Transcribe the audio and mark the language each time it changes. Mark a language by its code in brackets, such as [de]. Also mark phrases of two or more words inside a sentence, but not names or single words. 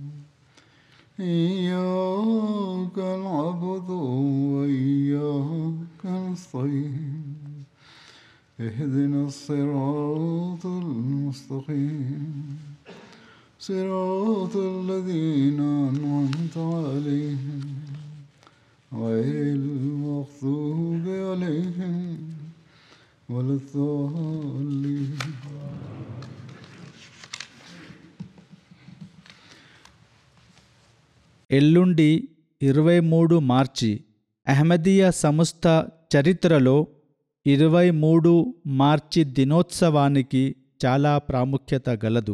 [ar] إياك نعبد وإياك نستعين اهدنا الصراط المستقيم صراط الذين أنعمت عليهم غير المغضوب عليهم ولا الضالين. [te] ఎల్లుండి 23 మార్చి అహ్మదీయా సంస్థ చరిత్రలో 23 మార్చి దినోత్సవానికి చాలా ప్రాముఖ్యత గలదు.